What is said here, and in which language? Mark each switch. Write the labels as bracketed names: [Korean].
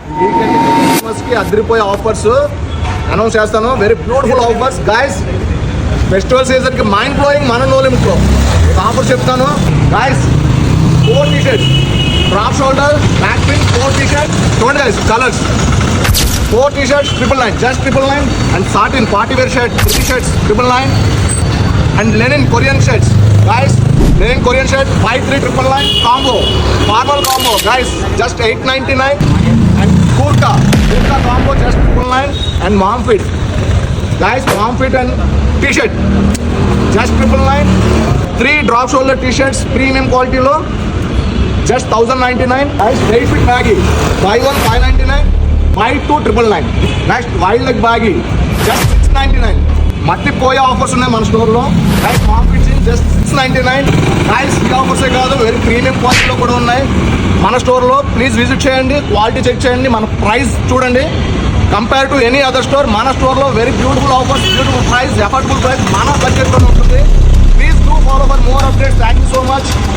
[Telugu] Christmas కి అదిరిపోయే offers announce చేస్తాను. Very beautiful offers guys. Festival season కి మైండ్ బ్లోయింగ్ మన నో లిమిట్ లో ఆఫర్ చెప్తాను guys. 4 T shirts, drop shoulder, back pin, 4 T shirts. చూడండి guys colours. 4 T shirts 999, [English] just 999. And satin party wear shirt, 3 shirts 999. And linen Korean shirts guys, linen Korean shirt 5399 combo, formal combo guys, just 899. And kurta combo just 999. And mom fit guys, mom fit and t-shirt just 999. 3 drop shoulder t-shirts premium quality lo just 1099 guys. Straight fit baggy, buy one 599, buy 2 999. Next wild leg baggy just 699. [Telugu] మట్టిపోయే offers ఉన్నాయి మన స్టోర్లో guys. Ma'am fits just 699 guys. ఈ ఆఫర్సే కాదు, very premium క్వాలిటీలో కూడా ఉన్నాయి మన స్టోర్లో. ప్లీజ్ విజిట్ చేయండి, క్వాలిటీ చెక్ చేయండి, మన ప్రైస్ చూడండి. Compare to any other store మన స్టోర్లో very beautiful offers, beautiful price, affordable price మన బడ్జెట్లోనే ఉంటుంది. Please do follow for more updates. Thank you so much.